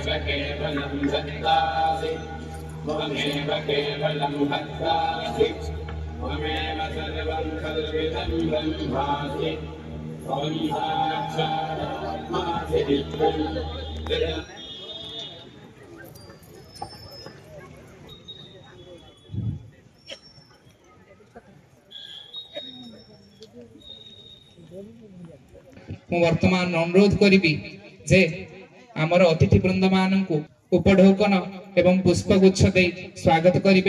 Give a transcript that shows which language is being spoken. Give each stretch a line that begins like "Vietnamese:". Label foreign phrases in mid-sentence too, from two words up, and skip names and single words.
Sanskrit: केवलं दत्तासि त्वमेव केवलं भक्तासि त्वमेव सर्वं खल्विदं ब्रह्मासि त्वं साक्षादात्मासि नित्यं।
Odia: ମୁଁ ବର୍ତ୍ତମାନ ଅନୁରୋଧ କରିବି ଯେ ଆମର ଅତିଥି ବୃନ୍ଦ ମାନଙ୍କୁ ଉପଢୌକନ ଏବଂ ପୁଷ୍ପଗୁଚ୍ଛ ଦେଇ ସ୍ୱାଗତ କରିବେ।